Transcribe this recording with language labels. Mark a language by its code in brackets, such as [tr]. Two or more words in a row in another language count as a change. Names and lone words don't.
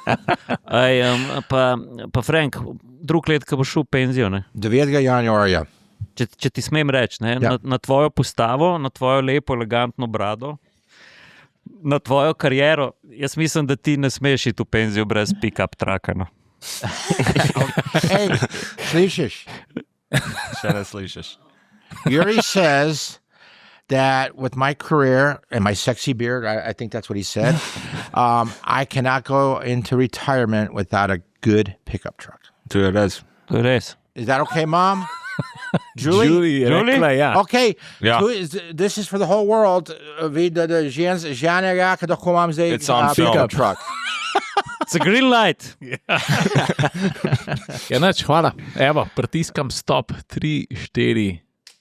[sl] Pa Frank, drug let, ko boš šel v penzijo, ne? 9. januarja. Če ti smem reči, ne? Ja. Na tvojo postavo, na tvojo lepo, elegantno brado, na tvojo kariero, jaz mislim, da ti ne smeš iti v penzijo brez pick-up traka. No? Hey, slišiš? Še ne slišiš. [en] Yuri says that with my career and my sexy beard, I think that's what he said, I cannot go into retirement without a good pickup truck. To it is. Is that okay, Mom? Julie? Yeah. Okay. Yeah. This is for the whole world. It's on pickup film. truck. It's a green light. [sl] Ja, nič, hvala. Evo, pritiskam stop, 3, 4.